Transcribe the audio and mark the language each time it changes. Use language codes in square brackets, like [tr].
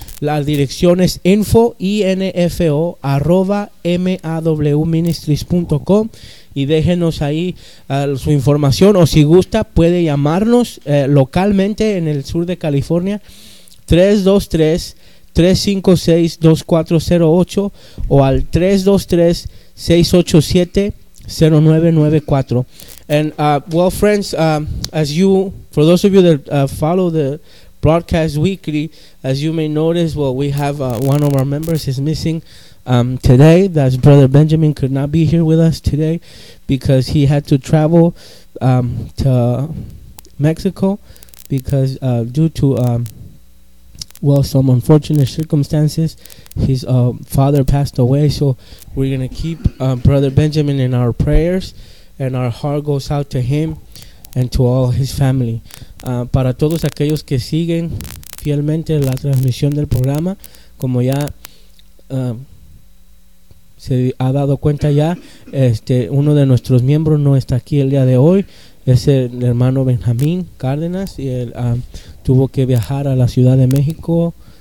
[es] La dirección es info@mawministries.com y déjenos ahí su información. O si gusta, puede llamarnos localmente en el sur de California, 323-356-2408 o al 323-687-0994. [en] And well, friends, as you, for those of you that follow the broadcast weekly, as you may notice, well, we have one of our members is missing today. That's Brother Benjamin, could not be here with us today because he had to travel to Mexico because due to some unfortunate circumstances, his father passed away. So we're gonna keep Brother Benjamin in our prayers. And our heart goes out to him and to all his family. [es] Para todos aquellos que siguen fielmente la transmisión del programa, como ya se ha dado cuenta ya, uno de nuestros miembros no está aquí el día de hoy. Es el hermano Benjamín Cárdenas y él tuvo que viajar a la Ciudad de México.